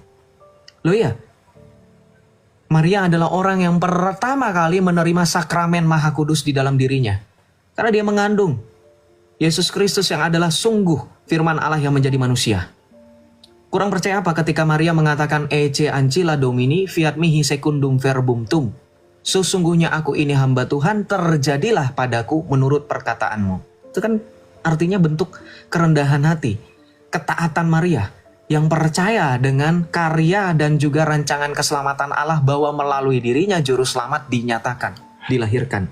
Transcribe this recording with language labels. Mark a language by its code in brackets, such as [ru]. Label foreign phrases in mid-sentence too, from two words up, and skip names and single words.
[id] Loh iya, Maria adalah orang yang pertama kali menerima sakramen Maha Kudus di dalam dirinya. Karena dia mengandung Yesus Kristus yang adalah sungguh firman Allah yang menjadi manusia. Kurang percaya apa ketika Maria mengatakan [la] Ece ancilla Domini fiat mihi secundum verbum tum. [id] Sesungguhnya aku ini hamba Tuhan, terjadilah padaku menurut perkataanmu. Itu kan artinya bentuk kerendahan hati, ketaatan Maria yang percaya dengan karya dan juga rancangan keselamatan Allah bahwa melalui dirinya juru selamat dinyatakan, dilahirkan.